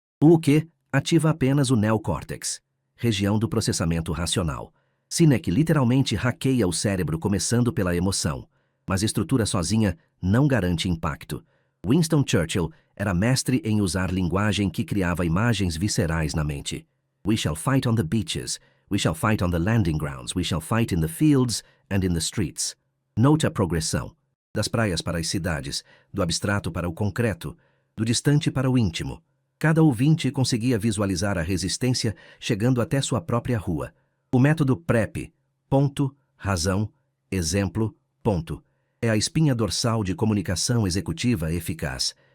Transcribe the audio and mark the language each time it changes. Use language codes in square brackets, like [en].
[pt] O que ativa apenas o neocórtex, região do processamento racional. Sinek literalmente hackeia o cérebro começando pela emoção, mas estrutura sozinha não garante impacto. Winston Churchill era mestre em usar linguagem que criava imagens viscerais na mente. [en] We shall fight on the beaches, we shall fight on the landing grounds, we shall fight in the fields and in the streets. [pt] Note a progressão. Das praias para as cidades, do abstrato para o concreto, do distante para o íntimo. Cada ouvinte conseguia visualizar a resistência chegando até sua própria rua. O método PrEP, ponto, razão, exemplo, ponto, é a espinha dorsal de comunicação executiva eficaz.